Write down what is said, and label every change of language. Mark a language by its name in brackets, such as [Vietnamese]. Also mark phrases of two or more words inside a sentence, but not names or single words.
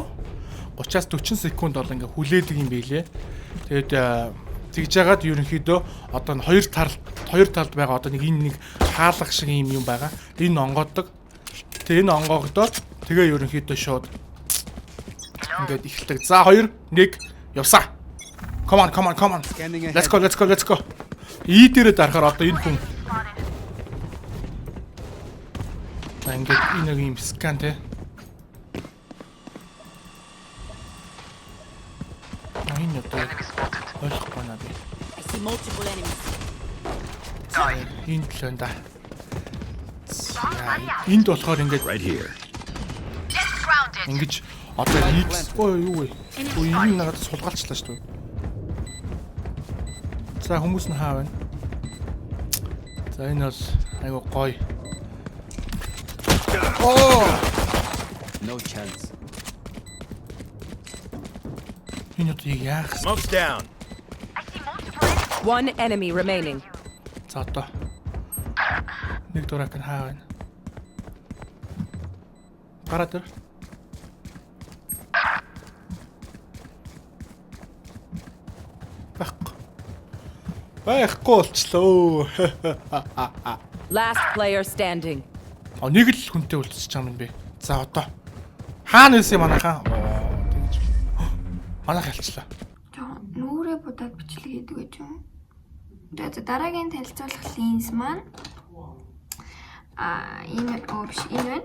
[Mongolian] 30-аас 40 секунд бол ингээд хүлээдэг юм байлээ. Тэгээд тэгж яагаад ерөнхийдөө одоо н хоёр талд байгаа одоо нэг хаалга шиг юм байгаа. Энэ онгоодог. Тэгээ энэ онгоогдоод тэгээ ерөнхийдөө шууд ингээд эхэлдэг. За 2 1 явсаа. [English] Come on. Let's go. [Mongolian] Дээрээ дарахаар одоо энэ хүн ингээд энэ нэг юм скан те. Энэ одоо ойлгохгүй наа би. [English] I see multiple enemies. [Mongolian] Энэ төлөө да. Энд болохоор ингээд ингэж одоо X юу вэ? Энэ надад сулгаалчлаа шүү дээ. За хүмүүс нь хаа байна? За энэ бол айгу гоё. [English] No chance. [Mongolian] Энэ одоо яах? [English] Smoke's down. One enemy remaining. [Mongolian] За одоо нэг дурак нь хаа байна? Гараад ир. Байхгүй болчлоо. [English] Last player standing. [Mongolian] Нэг л хүнтэй үлдчихэж байгаа юм би. За одоо хаана нэс юм манайхаа? Тэгж. Манайх ялчлаа. Нүрээ будаад бичлэг хийдэг гэж юм. Тэгээд дараагийн танилцуулах линз маань энэ биш энэ байна.